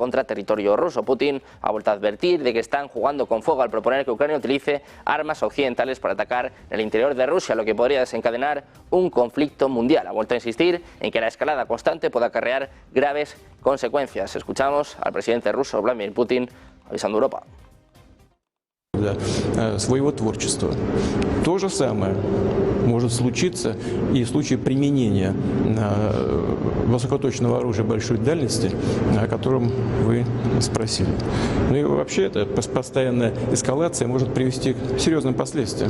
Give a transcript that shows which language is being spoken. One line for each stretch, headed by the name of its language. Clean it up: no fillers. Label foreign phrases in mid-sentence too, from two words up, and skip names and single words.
Spanish: Putin ha vuelto a advertir de que están jugando con fuego al proponer que Ucrania utilice armas occidentales para atacar el interior de Rusia, lo que podría desencadenar un conflicto mundial. Ha vuelto a insistir en que la escalada constante puede acarrear graves consecuencias. Escuchamos al presidente ruso Vladimir Putin avisando a Europa.
Russian: Своего творчества. То же самое может случиться и в случае применения высокоточного оружия большой дальности, о котором вы спросили. Ну и вообще эта постоянная эскалация может привести к серьезным последствиям.